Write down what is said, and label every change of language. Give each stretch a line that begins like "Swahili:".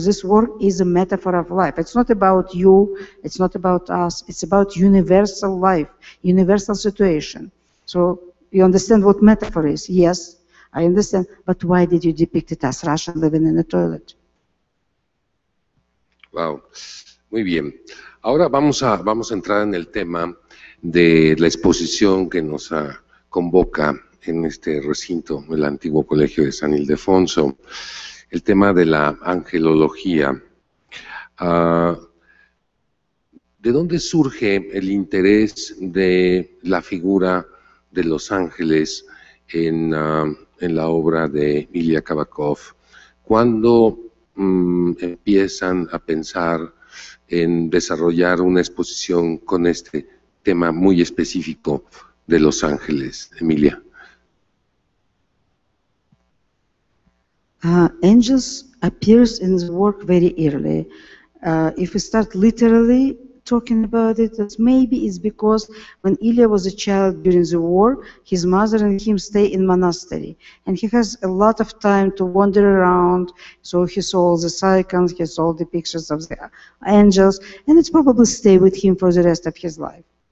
English: This work is a metaphor of life. It's not about you, it's not about us, it's about universal life, universal situation. So you understand what metaphor is? Yes, I understand, but why did you depict it as Russian living in a toilet?
Spanish: Wow, muy bien. Ahora vamos a entrar en el tema de la exposición que nos convoca en este recinto, el antiguo Colegio de San Ildefonso, el tema de la angelología. ¿De dónde surge el interés de la figura de los ángeles en la obra de Emilia Kabakov? ¿Cuándo empiezan a pensar en desarrollar una exposición con este tema muy específico de los ángeles, Emilia?
English: Angels appears in the work very early. If we start literally talking about it, that maybe it's because when Ilya was a child during the war, his mother and him stay in monastery, and he has a lot of time to wander around, so he saw all the icons, he saw the pictures of the angels, and it's probably stay with him for the rest of his life.